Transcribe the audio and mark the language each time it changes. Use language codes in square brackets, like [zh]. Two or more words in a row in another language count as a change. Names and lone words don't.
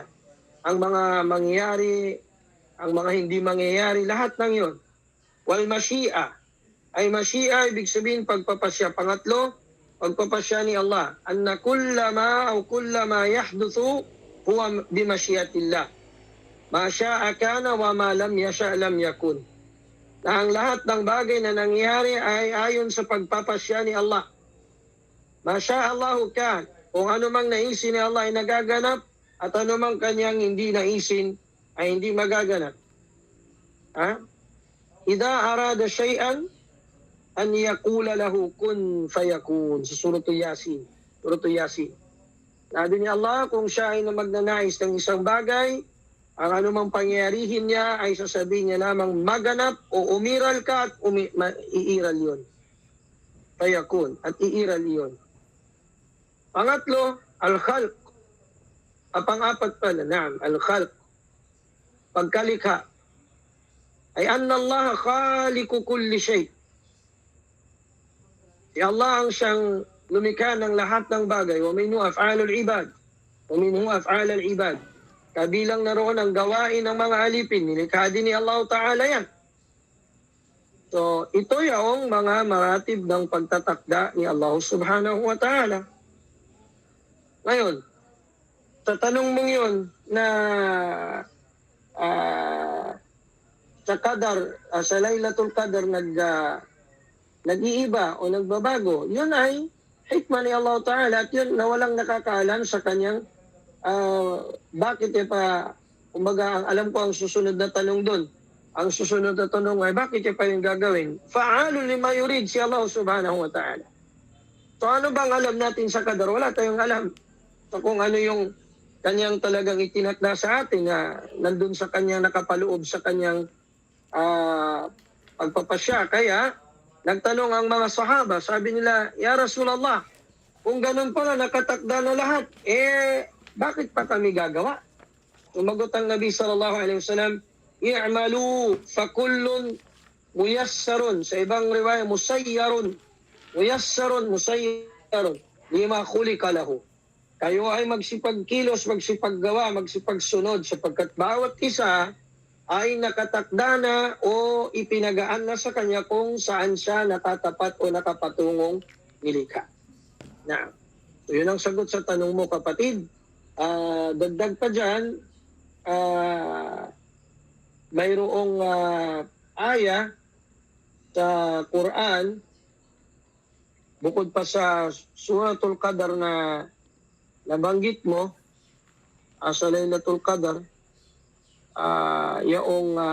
[tl] Ang mga mangyayari, ang mga hindi mangyayari, lahat ng iyon. [ar] والمشيئة. [tl] Ay mashi'a, ibig sabihin pagpapasya. Pangatlo, pagpapasya ni Allah. [ar] أن كلما يحدث هو بمشيئة الله. ما شاء كان وما لم يشأ لم يكن. [tl] Na ang lahat ng bagay na nangyari ay ayon sa pagpapasya ni Allah. [ar] ما شاء الله كان. [tl] Kung ano mang naisin ni Allah ay nagaganap at ano mang kanyang hindi naisin ay hindi magaganap. [ar] إذا أراد شيئا أن يقول له كن فيكون. [tl] Sa Suratul Yasin. Suratul Yasin. Sabi ni Allah, kung siya ay magnanais ng isang bagay, ang anumang pangyarihin niya ay sasabihin niya lamang maganap o umiral ka at iiral yun. Fayakun. At iiral yun. Pangatlo, al-khalq. Pang-apat pala, al-khalq. Pagkalikha. [ar] أي أن الله خالق كل شيء. [tl] Si Allah ang siyang lumikha ng lahat ng bagay. [ar] ومنه أفعال العباد ومنه أفعال العباد. [tl] Kabilang na roon ang gawain ng mga alipin. Nilikha din ni Allah Ta'ala yan. So, ito yung mga maratib ng pagtatakda ni Allah [ar] سبحانه وتعالى. [tl] Ngayon, sa tanong mong yun na sa Qadar, sa Laylatul Qadar nag-iiba o nagbabago, yun ay hikmah ni Allah Ta'ala at yun na walang nakakaalam sa kanyang bakit kumbaga, alam ko ang susunod na tanong doon. Ang susunod na tanong ay bakit pa yung gagawin? [ar] فعال لما يريد si الله سبحانه وتعالى. [tl] So ano bang alam natin sa Qadar? Wala tayong alam. So kung ano yung kanyang talagang itinakda sa atin na nandun sa kanyang nakapaloob sa kanyang pagpapasya. Kaya nagtanong ang mga sahaba, sabi nila, [ar] يا رسول الله, [tl] kung ganun pala nakatakda na lahat, bakit pa kami gagawa? Sumagot ang Nabi [ar] صلى الله عليه وسلم اعملوا فكل ميسر. [tl] Sa ibang riwaya, musayyarun. [ar] ميسر مسير. لما خلق له. [tl] Kayo ay magsipagkilos, magsipaggawa, magsipagsunod sapagkat bawat isa ay nakatakda na o ipinagaan na sa kanya kung saan siya natatapat o nakapatungong nilikha. Na, so yun ang sagot sa tanong mo, kapatid. Dagdag pa dyan, mayroong aya sa Quran, bukod pa sa Suratul Qadar na nabanggit mo, sa Laylatul Qadar, yaong